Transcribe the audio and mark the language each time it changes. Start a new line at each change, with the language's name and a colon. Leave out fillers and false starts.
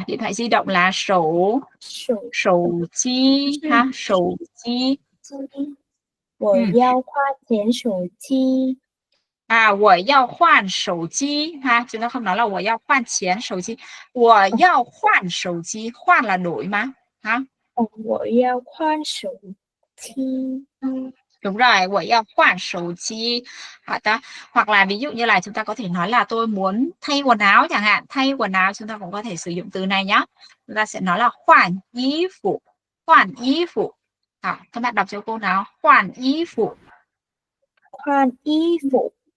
Vietnamese: Điện thoại di động là sổ chi ha, sổ chi.
Chinese: 我要换钱手机. 我要换手机
Vietnamese: ha, chúng ta không nói là
Chinese: 我要换钱手机,
Vietnamese: 我要换手机, 换 là đổi mà ha.
Chinese: 我要换手机.
Vietnamese: Đúng rồi,
Chinese: 我要换手机.
Vietnamese: Hoặc là ví dụ như là chúng ta có thể nói là tôi muốn thay quần áo chẳng hạn. Thay quần áo chúng ta cũng có thể sử dụng từ này nhé. Chúng ta sẽ nói là 换衣服. 换衣服.Các bạn đọc cho cô nào. 换衣服.
Chinese: 换衣服.